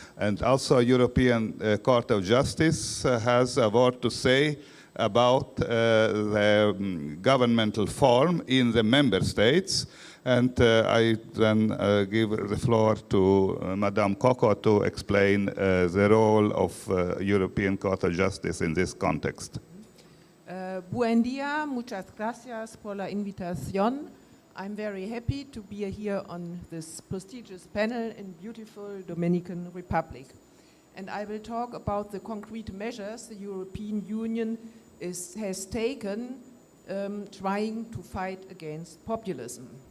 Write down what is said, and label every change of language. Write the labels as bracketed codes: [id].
[en] And also European Court of Justice has a word to say about the governmental form in the member states. And I then give the floor to Madame Kokott to explain the role of European Court of Justice in this context. [es] Buen dia, muchas gracias por la invitación. [en] I'm very happy to be here on this prestigious panel in beautiful Dominican Republic. And I will talk about the concrete measures the European Union has taken trying to fight against populism.